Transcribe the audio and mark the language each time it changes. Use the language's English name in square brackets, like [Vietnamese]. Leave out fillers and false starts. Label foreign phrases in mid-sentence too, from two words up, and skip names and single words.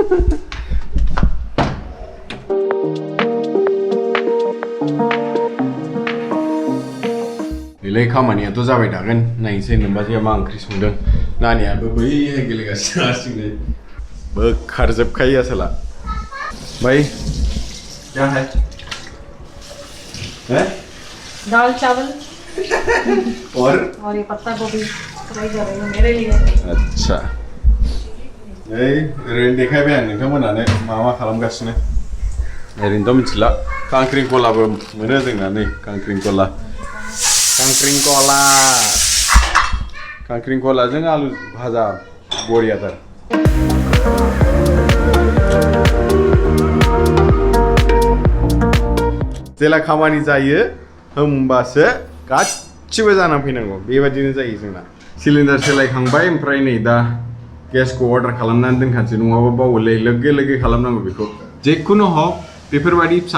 [Bodo] बेलाय खामानियाथ' जाबाय थागोन नायनोसै नोमबाजैया मा ओंख्रि संदों नानियाबो बैहाय गेलेगासिनो हारसिंनो बोखारजोबखायो आसोला [Hindi] भाई क्या है दाल चावल और ये पत्ता गोभी फ्राई कर रही हूँ मेरे लिए। [Bodo] अच्छा ओरैनो देखायबाय आं नोंथांमोनानो मा खालामगासिनो ओरैनोथ' मिथिला खांख्रिंखलाबो मोनो जोंना नै खांख्रिंखलाजों आलु भाजा बरियाथार जेला खामानि जायो होमबासो गासिबो जानानै फैनांगौ बेबायदिनो जायो जोंना सिलिन्डार सोलायखांबाय ओमफ्राय नै दा गेसखौ अर्डार खालामनानै दोनखानोसै नङाबा बावोलै लोगो खालामनांगौ बेखौ जेखुनु हक बेफोरबायदि फिसा